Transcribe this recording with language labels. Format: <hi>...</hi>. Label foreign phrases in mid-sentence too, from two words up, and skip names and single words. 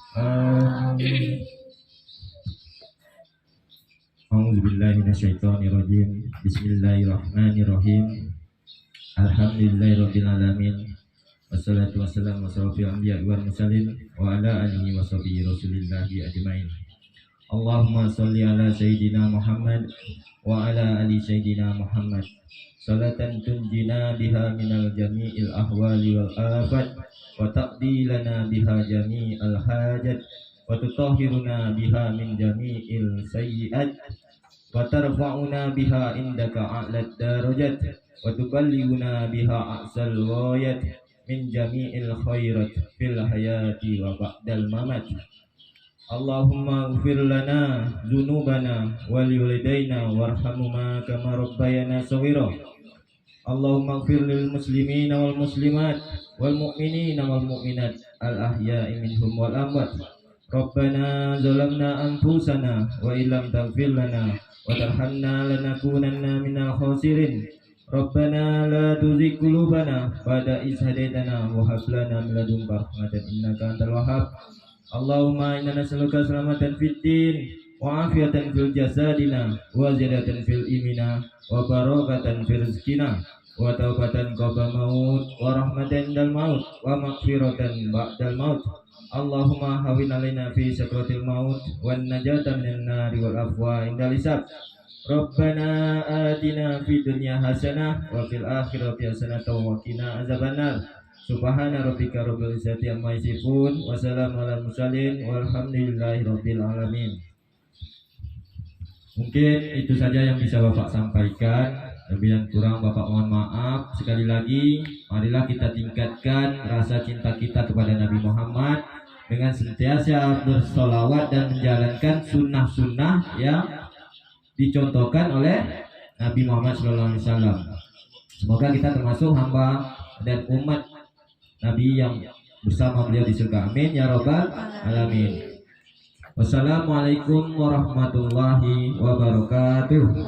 <ar>أعوذ بالله من الشيطان الرجيم. بسم الله الرحمن الرحيم الحمد لله رب العالمين. والصلاة والسلام على أشرف الأنبياء والمرسلين وعلى آله وصحبه رسول الله أجمعين. اللهم صل على سيدنا محمد وعلى آل سيدنا محمد wa ala ali sayyidina Muhammad. صلاة تنجينا بها من جميع الأهوال والآفات وتقضي لنا بها جميع الحاجات وتطهرنا بها من جميع السيئات وترفعنا بها عندك أعلى الدرجات وتبلغنا بها أقصى الغايات من جميع الخيرات في الحياة وبعد الممات. اللهم اغفر لنا ذنوبنا ولوالدينا وارحمهما كما ربيانا صغيرا. اللهم اغفر للمسلمين والمسلمات والمؤمنين والمؤمنات الأحياء منهم والأموات. ربنا ظلمنا أنفسنا وإن لم تغفر لنا وترحمنا لنكونن من الخاسرين. ربنا لا تزغ قلوبنا بعد إذ هديتنا وهب لنا من لدنك رحمة إنك أنت الوهاب. اللهم إنا نسألك سلامة في الدين وعافية في جسدنا وزيادة في إيماننا وبركة في رزقنا وتوبة قبل الموت ورحمة عند الموت ومغفرة بعد الموت. اللهم هون علينا في سكرات الموت والنجاة من النار والعفو عند الحساب. ربنا آتنا في الدنيا حسنة وفي الآخرة حسنة وقنا عذاب النار. سبحان ربك رب العزة عما يصفون وسلام على المرسلين والحمد لله رب العالمين.</ar> <id>Mungkin itu saja yang bisa Bapak sampaikan. Lebih dan kurang Bapak mohon maaf. Sekali lagi, marilah kita tingkatkan rasa cinta kita kepada Nabi Muhammad dengan senantiasa bersolawat dan menjalankan sunnah-sunnah yang dicontohkan oleh Nabi Muhammad SAW. Semoga kita termasuk hamba dan umat Nabi yang bersama beliau di surga.</id> <ar>آمين يا رب العالمين. والسلام عليكم ورحمة الله وبركاته.</ar>